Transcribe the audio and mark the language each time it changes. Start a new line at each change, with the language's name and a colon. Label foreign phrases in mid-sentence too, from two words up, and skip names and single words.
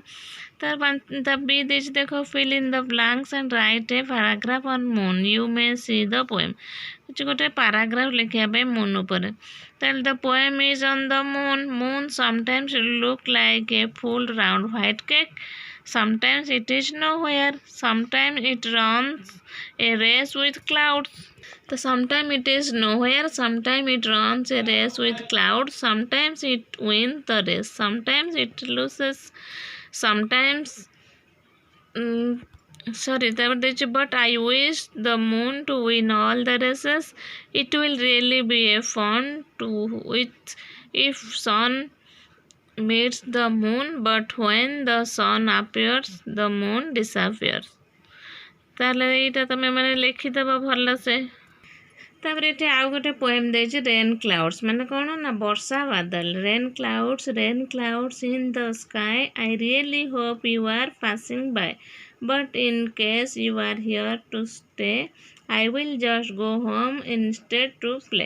Odia: ତା ବି ଦେଇଛି ଦେଖ
English: fill in the blanks and write a paragraph on moon। You may see the poem।
Odia: ଗୋଟେ ପାରାଗ୍ରାଫ ଲେଖିବା ପାଇଁ ମୁନ୍ ଉପରେ।
English: ତାହେଲେ the poem is on the moon। Moon sometimes look like a full round white cake। Sometimes it is nowhere। Sometimes it runs a race with clouds। So sometimes it is nowhere। Sometimes it runs a race with clouds। Sometimes it wins the race। Sometimes it loses। Sometimes
Odia: ତାପରେ ଦେଇଛି
English: but I wish the moon to win all the races। It will really be a fun to with if sun meets the moon but when the sun appears the moon disappears।
Odia: ତାହେଲେ ଏଇଟା ତମେ ମାନେ ଲେଖିଦେବ ଭଲସେ। ତାପରେ ଏଠି ଆଉ ଗୋଟେ ପୋଏମ୍ ଦେଇଛି
English: rain clouds
Odia: ମାନେ କ'ଣ ନା ବର୍ଷା ବାଦଲ।
English: rain clouds in the sky. I really hope you are passing by but in case you are here to stay I will just go home instead to play.